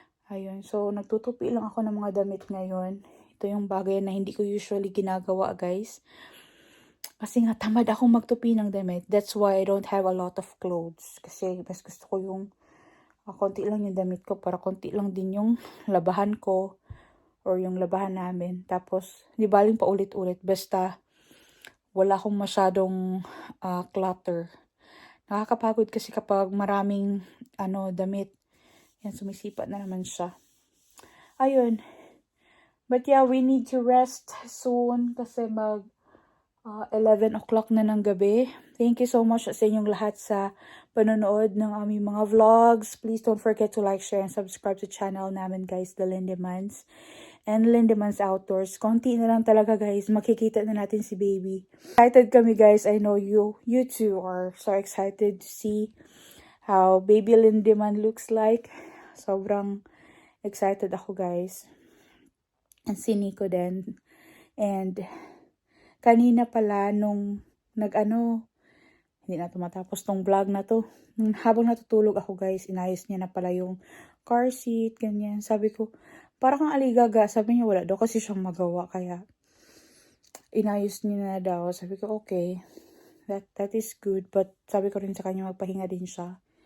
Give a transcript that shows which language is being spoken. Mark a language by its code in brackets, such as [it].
[tl] Ayun, so nagtutupi lang ako ng mga damit ngayon. Ito yung bagay na hindi ko usually ginagawa guys. Kasi nga tamad akong magtupi ng damit. [en] That's why I don't have a lot of clothes. [tl] Kasi mas gusto ko yung konti lang yung damit ko para konti lang din yung labahan ko or yung labahan namin. Tapos, di baling pa ulit-ulit. Basta, wala akong masyadong clutter. Nakakapagod kasi kapag maraming damit. Yan, sumisipat na naman siya. Ayun. [en] But yeah, we need to rest soon [tl] kasi 11 o'clock na ng gabi. [en] Thank you so much [tl] sa inyong lahat sa panonood ng aming mga vlogs. [en] Please don't forget to like, share, and subscribe to channel namin guys, The Lindemans and Lindemans Outdoors. [tl] Konti na lang talaga guys, makikita na natin si baby. Excited kami guys, [en] I know you too are so excited to see how baby Lindeman looks like. [tl] Sobrang excited ako guys. And si Nico din. And kanina pala nung hindi na tumatapos tong vlog na to. Habang natutulog ako guys, inayos niya na pala yung car seat, ganyan. Sabi ko, parang kang aligaga. Sabi niya wala daw kasi siyang magawa. Kaya inayos niya na daw. Sabi ko [en] okay, that is good. [tl] But sabi ko rin sa kanya magpahinga din siya.